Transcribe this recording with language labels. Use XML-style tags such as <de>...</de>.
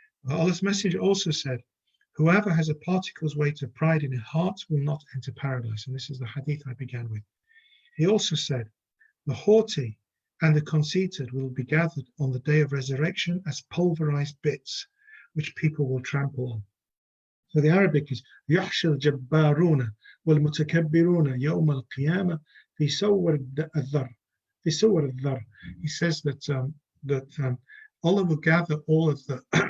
<en>Allah's Messenger also said, whoever has a particle's weight of pride in his heart will not enter paradise. And this is the hadith I began with. He also said, the haughty and the conceited will be gathered on the day of resurrection as pulverized bits, which people will trample on. So the Arabic is</en> <ar>يحشر الجبارون والمتكبرون يوم القيامة في صور الذر. في صور الذر.</ar> <en>He says that Allah will gather all of the.</en>